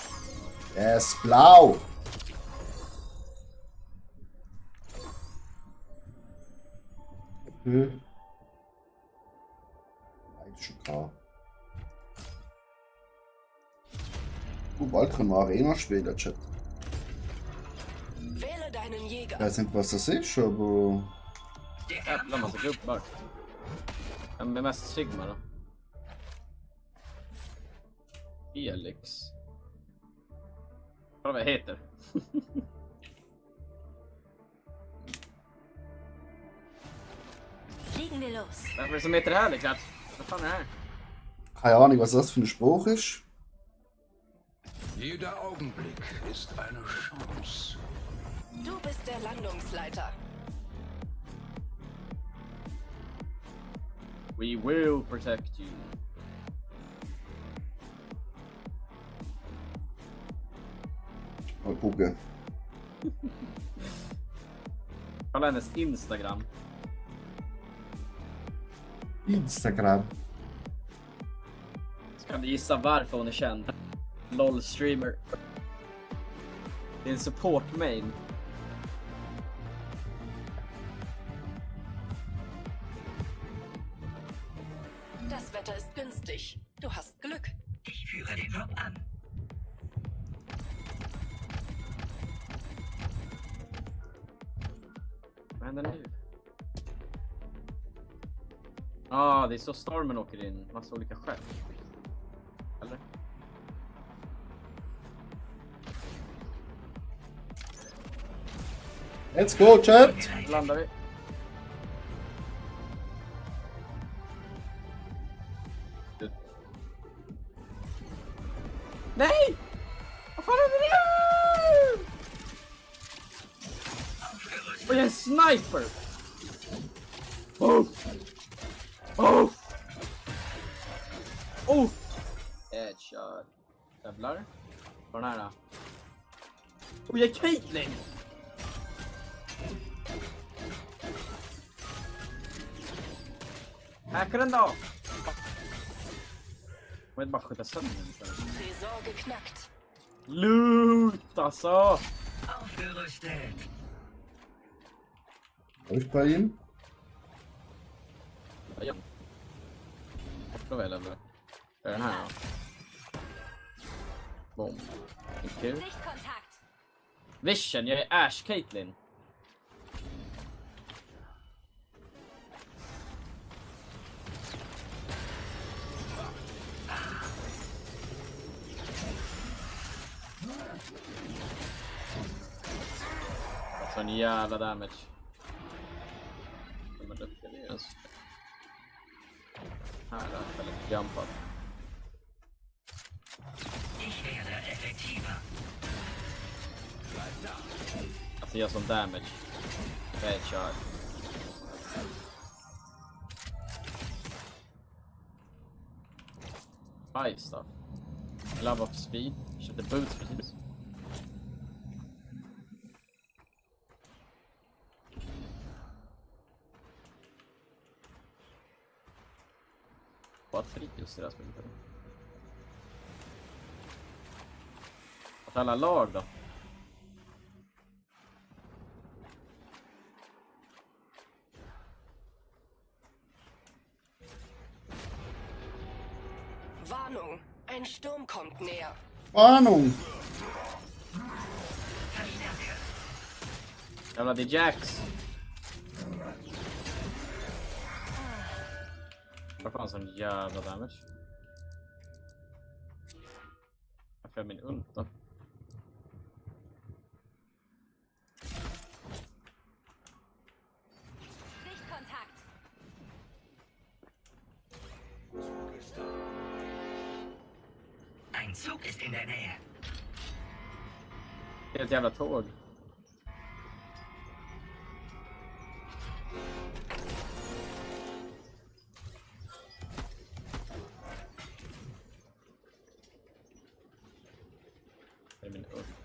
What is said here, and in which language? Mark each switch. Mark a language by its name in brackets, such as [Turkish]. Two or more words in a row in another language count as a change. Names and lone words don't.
[English] Yes, blau! Okay. [German] Beides schon klar. Bald können wir Arena spielen, Chat. Wähle deinen Ich Jäger. weiß nicht, was das ist, aber... [Swedish] Jävlar massa gubbar. Vem är mest Sigma då? Felix. Vad heter? [German] Fliegen wir los. [Swedish] Vem är det som heter det här liksom? Vad fan är det här? [German] Keine Ahnung, was das für ein Spruch ist. Jeder Augenblick ist eine Chance. Du bist der Landungsleiter. [English] We will protect you. [German] Mal gucken. [Swedish] Kolla hennes Instagram. Instagram. Så kan du gissa varför hon är känd. [English] LOL streamer. [Swedish] Det är en [English] support main. [German] Das Wetter ist günstig. Du hast Glück. Ich führe den Job an. [Swedish] Vad händer nu? Ah, det är så stormen åker in. Massa olika skepp. Eller? [English] Let's go, Chat! [Swedish] Nu landar vi. Du. Nej! Vad fan händer nu? Och jag är en sniper! Oh! Oh! Oh! Headshot. Jävlar. Var den här då? Och jag är Caitlyn! Hackar den då! Jag vill bara skjuta sönder den istället. [German] Tresor geknackt. [Swedish] Loot alltså! [German] Aufgerüstet. Hab ich bei ihm? [Swedish] Ja. Då väl eller? Är den här då? Boom. Kul. [German] Sichtkontakt. [Swedish] Vision, jag är Ash Caitlyn. Sån jävla damage. De är duktiga, det är ens. Här då, eller [English] jump up. [German] Ich werde effektiver. [Swedish] Alltså gör sån damage. [English] Headshot. Five stuff. Love of speed. [Swedish] Köpte boots precis. Vad fritt just i det här spelet. Att alla lag då? [German] Warnung. Ein Sturm kommt näher. Warnung! [Swedish] Jävlar, det är Jax. Vad fan sån jävla damage. Varför är min ult då? [German] Sichtkontakt. Ein Zug ist in der Nähe. [Swedish] Det är ett jävla tåg. Det är min ult.